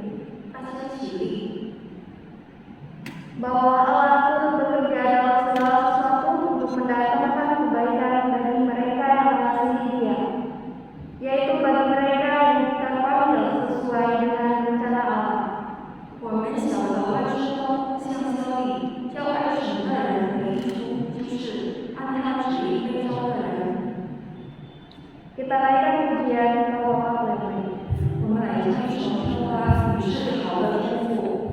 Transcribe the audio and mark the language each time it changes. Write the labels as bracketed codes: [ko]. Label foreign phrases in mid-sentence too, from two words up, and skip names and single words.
[zh] 大家起立。 [id] Bahwa Allah turut bekerja dalam segala sesuatu untuk mendatangkan kebaikan bagi mereka yang mengasihi Dia, yaitu bagi mereka yang terpanggil sesuai dengan rencana Allah. [zh] 我们晓得万事都互相效力，叫爱神的人为出，就是按他旨意被召的人。 [id] Kita naikkan pujian Engkau Bapa yang baik. [zh] 我们来唱一首诗歌，你是好的天父。